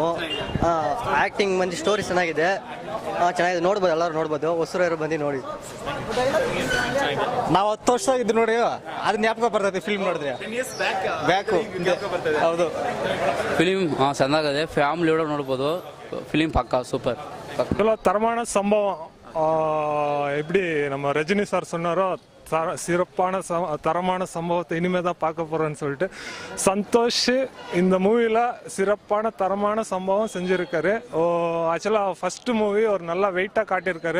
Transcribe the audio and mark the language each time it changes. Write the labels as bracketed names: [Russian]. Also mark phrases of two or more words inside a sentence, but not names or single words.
[Kannada] ಆ್ಯಕ್ಟಿಂಗ್ ಮಂದಿ ಸ್ಟೋರಿ ಚೆನ್ನಾಗಿದೆ, ಚೆನ್ನಾಗಿದೆ, ನೋಡ್ಬೋದು, ಎಲ್ಲರೂ ನೋಡ್ಬೋದು, ಹೊಸರು ಬಂದು ನೋಡಿ. ನಾವು 10 ವರ್ಷ ಇದ್ದು ನೋಡಿ ಅದು ಜ್ಞಾಪಕ ಬರ್ತೈತೆ ಫಿಲ್ಮ್ ನೋಡಿದ್ರೆ. ಬ್ಯಾಕು ಹೌದು. ಫಿಲಿಮ್ ಚೆನ್ನಾಗಿದೆ, ಫ್ಯಾಮಿಲಿ ಒಳಗೆ ನೋಡ್ಬೋದು. ಫಿಲಿಮ್ ಪಕ್ಕ சூப்பர். [Tamil] தரமான சம்பவம். எப்படி நம்ம ரஜினி சார் சொன்னாரோ சிறப்பான தரமான சம்பவத்தை இனிமே தான் பார்க்க போறோம்னு சொல்லிட்டு சந்தோஷ் இந்த மூவியில் சிறப்பான தரமான சம்பவம் செஞ்சுருக்காரு. ஆக்சுவலாக ஃபர்ஸ்ட் மூவி ஒரு நல்லா வெயிட்டாக காட்டியிருக்காரு.